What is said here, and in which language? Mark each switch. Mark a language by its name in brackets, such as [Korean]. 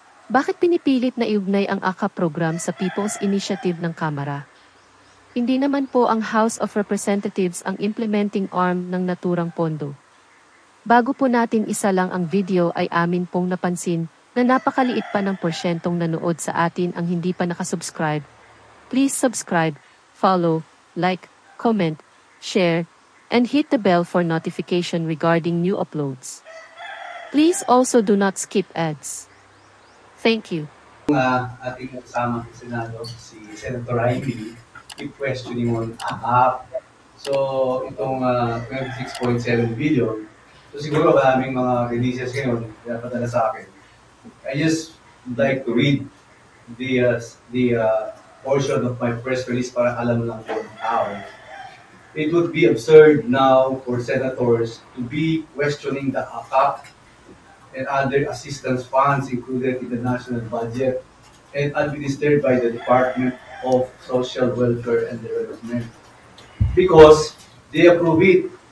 [Filipino] Bakit pinipilit na iugnay ang AKA program sa People's Initiative ng Kamara? Hindi naman po ang House of Representatives ang [English] implementing arm [Filipino] ng naturang pondo. Bago po natin isa lang ang video ay amin pong napansin na napakaliit pa ng porsyentong nanood sa atin ang hindi pa nakasubscribe. [English] Please subscribe, follow, like, comment, share, and hit the bell for notification regarding new uploads. Please also do not skip ads. Thank you. [Filipino] Ating kasama sa Senado, si Senator Amy, [English] keep questioning on [Filipino] AKAP. So, itong 26.7 billion, so siguro maraming mga releases ngayon, kaya padala sa akin. [English] I just would like to read the portion of my press release [Filipino] para alam lang po [English] how. It would be absurd now for senators to be questioning the AKAP and other assistance funds included in the national budget and administered by the Department of Social Welfare and Development because they approve it.